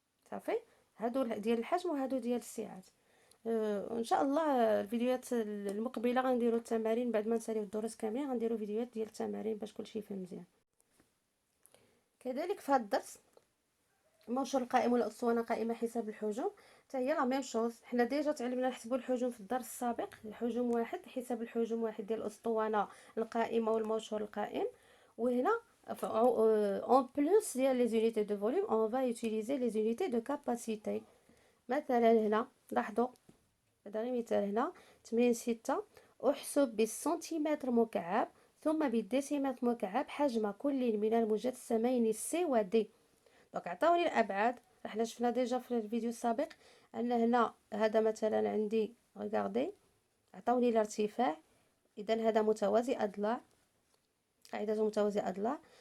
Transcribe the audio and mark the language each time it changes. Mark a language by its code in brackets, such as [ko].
[ar] صافي، هادو ديال الحجم وهادو ديال الساعات. ان شاء الله الفيديوهات المقبله غنديروا التمارين بعد ما نساليو الدروس كاملين، غنديروا فيديوهات ديال التمارين باش كلشي يفهم مزيان. كذلك في هذا الدرس منشور القائمه والاسطوانه قائمه حساب الحجم، حتى هي لا ميم شوز. حنا ديجا تعلمنا نحسبوا الحجم في الدرس السابق، الحجم واحد، حساب الحجم واحد ديال الاسطوانه القائمه والمنشور القائم. [fr] وهنا en plus ديال les unités de volume on va utiliser les unités de capacité. [ar] مثلا هنا لاحظوا، هذا غير مثال. هنا تمرين 6، احسب بالسنتيمتر مكعب ثم بالديسيمتر مكعب حجم كل من المجسمين سي و دي. دونك عطاوني الابعاد. حنا شفنا ديجا في الفيديو السابق ان هنا هذا مثلا عندي ريغاردي عطاوني الارتفاع، اذا هذا متوازي اضلاع، قاعده متوازي اضلاع.